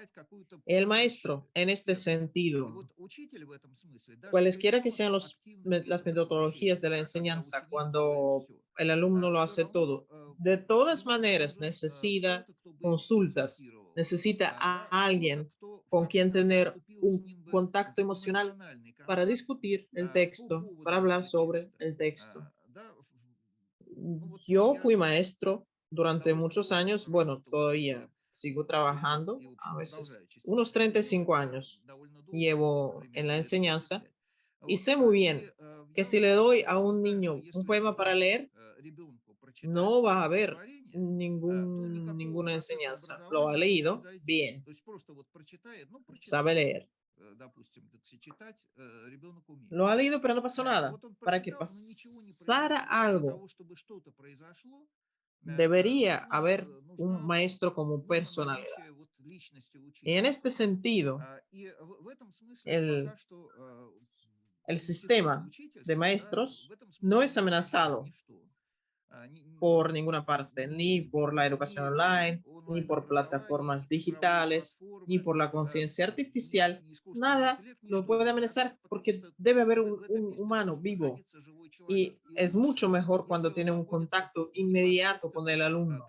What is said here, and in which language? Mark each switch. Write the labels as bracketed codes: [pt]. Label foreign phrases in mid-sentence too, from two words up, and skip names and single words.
[ru] получать какую-то [es] El [ru] помощь [es] maestro, en este [ru] эксперта. И [es] sentido, [ru] вот учитель в этом смысле, даже при [es] cualesquiera que [ru] самых [es] sean [ru] активных [es] las [ru] методах [es] metodologías [ru] обучения, [es] de la [ru] да, когда [es] enseñanza, [ru] ученик делает [es] cuando [ru] все, [es] el alumno lo [ru] все [es] hace [ru] равно [es] todo, de todas [ru] по-любому [es] maneras [ru] нужен [es] necesita [ru] кто-то, кто бы [es] consultas, [ru] консультировал, [es] necesita [ru] да, [es] a [ru] кто-то, [es] alguien [ru] кто в [es] con [ru] конце [es] quien [ru] концов [es] tener [ru] вступил с [es] un [ru] ним бы [es] contacto [ru] в [es] emocional [ru] эмоциональный [es] para [ru] контакт [es] discutir el [ru] по [es] texto, para [ru] поводу [es] hablar [ru] этого [es] sobre [ru] текста. [es] el texto. [ru] Да, ну вот [es] Yo [ru] я [es] fui maestro durante [ru] довольно [es] muchos [ru] долго [es] años, bueno, [ru] проработал [es] todavía [ru] учителем, [es] sigo [ru] и, [es] trabajando, [ru] в [es] a [ru] общем, [es] veces [ru] продолжаю [es] unos [ru] частично это делать, [es] 35 años [ru] довольно долго, [es] llevo en la [ru] примерно лет [es] enseñanza [ru] 35. [es] y [ru] Вот, [es] sé muy [ru] и [es] bien que [ru] я [es] si [ru] вот [es] le doy a [ru] точно [es] un [ru] знаю, что [es] niño un [ru] если [es] poema para [ru] дать [es] leer, [ru] ребенку прочитать [es] no va a haber [ru] стихотворение, то никакого [es] ninguna [ru] процесса [es] enseñanza. Lo ha [ru] образования не [es] leído [ru] произойдет. [es] bien, [ru] То есть просто вот прочитает, ну, [es] sabe [ru] прочитал, [es] leer. [ru] допустим, так сказать, читать ребенок умеет. [es] Lo ha leído, pero no pasó nada. [ru] Вот он [es] Para que [ru] прочитал, но ничего не [es] pasara [ru] произошло. Для [es] algo, [ru] того, чтобы что-то произошло, [es] debería haber un [ru] нужно [es] maestro como [ru] нужно [es] personalidad. [ru] наличие вот личности [es] Y en [ru] учителя. [es] este sentido, [ru] И в этом смысле [es] el, [ru] пока что [es] el [ru] институт [es] sistema de [ru] учительства, да, в [es] maestros [ru] этом [es] no [ru] смысле [es] es [ru] не угрожает [es] amenazado. [ru] ничто. [es] por ninguna parte, ni por la educación online, ni por plataformas digitales, ni por la conciencia artificial. Nada lo puede amenazar porque debe haber un humano vivo y es mucho mejor cuando tiene un contacto inmediato con el alumno.